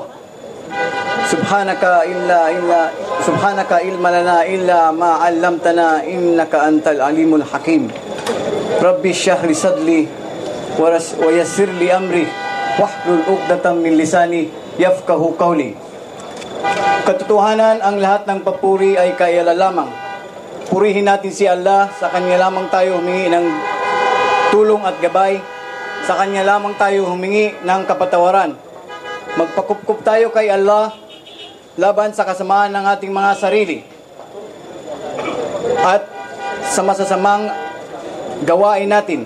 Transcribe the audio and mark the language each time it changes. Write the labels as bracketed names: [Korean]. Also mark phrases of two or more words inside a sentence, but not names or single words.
[Arabic] سبحانك علم لنا إلا ما علمتنا إنك أنت العليم الحكيم. ربي اشرح لي صدري ويسر لي أمري واحلل عقدة من لساني يفقهوا قولي. [Filipino] Katotohanan, ang lahat ng papuri ay kay Allah lamang. Purihin natin si Allah, sa Kanya lamang tayo humingi ng tulong at gabay. Sa Kanya lamang tayo humingi ng kapatawaran. Magpakupkup tayo kay Allah laban sa kasamaan ng ating mga sarili at sa masasamang gawain natin.